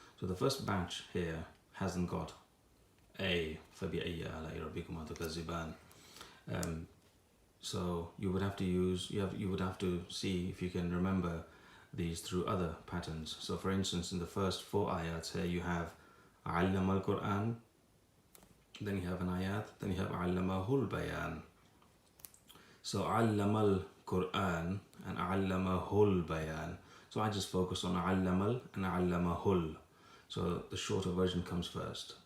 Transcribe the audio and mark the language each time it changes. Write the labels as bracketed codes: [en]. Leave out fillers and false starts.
[en] So the first batch here hasn't got a [ar] فَبِأَيِّ آلَاءِ رَبِّكُمَا تُكَذِّبَانِ. [en] So you would have to see if you can remember these through other patterns. So for instance, in the first 4 ayats here you have [ar] علم القرآن, [en] then you have an ayat, then you have [ar] علمه البيان. [en] So [ar] علم القرآن [en] and [ar] علمه البيان. [en] So I just focus on [ar] علم [en] and [ar] علمه. [en] So the shorter version comes first.